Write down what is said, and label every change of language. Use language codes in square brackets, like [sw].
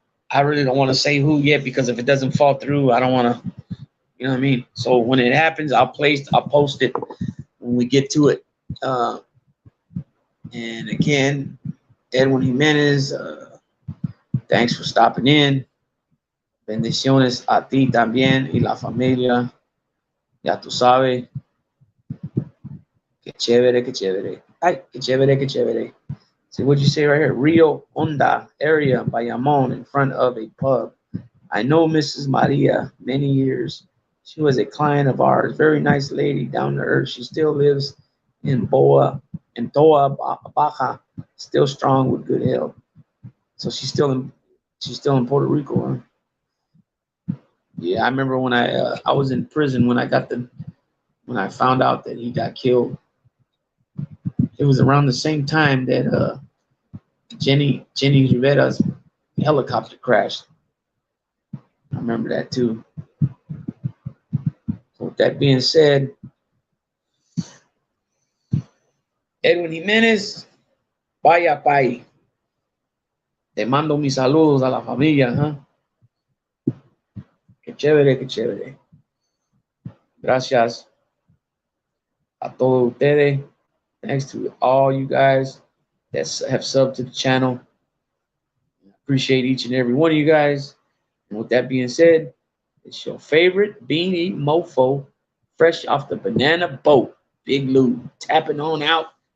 [en] I really don't want to say who yet, because if it doesn't fall through, I don't want to, you know what I mean? So when it happens, I'll post it when we get to it. And again, Edwin Jimenez, thanks for stopping in. [es] Bendiciones a ti también y la familia. Ya tú sabes. Qué chévere, qué chévere. Ay, qué chévere, qué chévere. [en] See, what'd you say right here? Rio Honda area, Bayamon, in front of a pub. I know Mrs. Maria many years. She was a client of ours. Very nice lady, down to earth. She still lives in Toa Baja, still strong with good health. So she's still in Puerto Rico, huh? Yeah, I remember when I was in prison when I found out that he got killed. It was around the same time that Jenny Rivera's helicopter crashed. I remember that too. So with that being said, Edwin Jimenez, [es] vaya pay. Te mando mis saludos a la familia, ¿huh? Qué chévere, qué chévere. Gracias a todos ustedes. [en] Thanks to all you guys that have subbed to the channel. Appreciate each and every one of you guys. And with that being said, it's your favorite beanie mofo, fresh off the banana boat, Big Lou, tapping on out.